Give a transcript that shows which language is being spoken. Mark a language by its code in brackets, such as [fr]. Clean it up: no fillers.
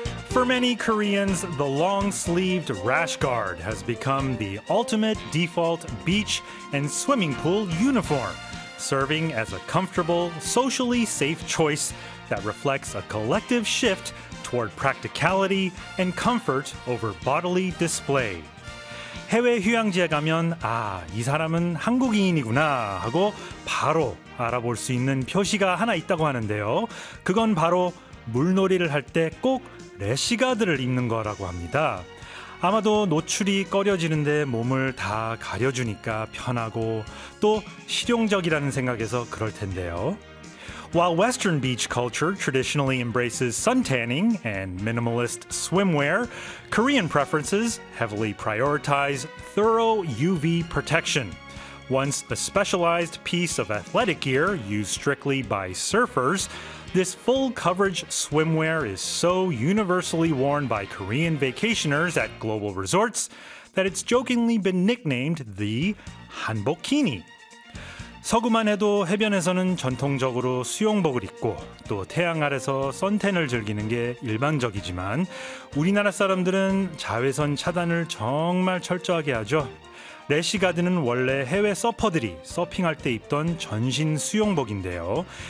[en] For many Koreans, the long-sleeved rash guard has become the ultimate default beach and swimming pool uniform, serving as a comfortable, socially safe choice that reflects a collective shift toward practicality and comfort over bodily display. [ko] 해외 휴양지에 가면 아, 이 사람은 한국인이구나 하고 바로 알아볼 수 있는 표시가 하나 있다고 하는데요. 그건 바로 물놀이를 할 때 꼭 래시가드를 입는 거라고 합니다. 아마도 노출이 꺼려지는데 몸을 다 가려주니까 편하고 또 실용적이라는 생각에서 그럴 텐데요. [en] While Western beach culture traditionally embraces suntanning and minimalist swimwear, Korean preferences heavily prioritize thorough UV protection. Once a specialized piece of athletic gear used strictly by surfers, this full coverage swimwear is so universally worn by Korean vacationers at global resorts that it's jokingly been nicknamed the 한복키니. [ko] 서구만 해도 해변에서는 전통적으로 수영복을 입고 또 태양 아래서 선탠을 즐기는 게 일반적이지만 우리나라 사람들은 자외선 차단을 정말 철저하게 하죠. 래시가드는 원래 해외 서퍼들이 서핑할 때 입던 전신 수영복인데요.